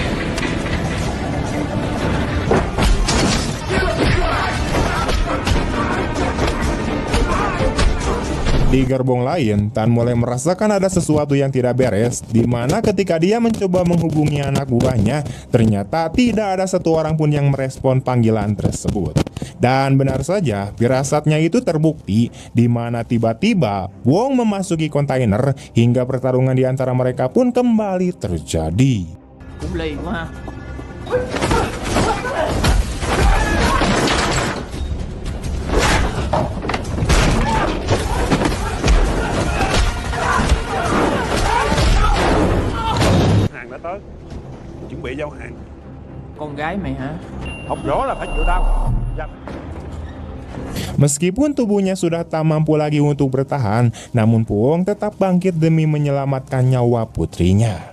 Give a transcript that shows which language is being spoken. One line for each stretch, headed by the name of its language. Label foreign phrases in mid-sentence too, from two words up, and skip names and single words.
Indonesian: Di gerbong lain, Tan mulai merasakan ada sesuatu yang tidak beres, di mana ketika dia mencoba menghubungi anak buahnya, ternyata tidak ada satu orang pun yang merespon panggilan tersebut. Dan benar saja, firasatnya itu terbukti, di mana tiba-tiba Wong memasuki kontainer hingga pertarungan di antara mereka pun kembali terjadi.
Vietnamese: Cũng lì quá ha. Hàng đã tới, chuẩn bị giao hàng. Con gái mày hả? Học võ là phải chịu đau.
Indonesian: Meskipun tubuhnya sudah tak mampu lagi untuk bertahan, namun Puong tetap bangkit demi menyelamatkan nyawa putrinya.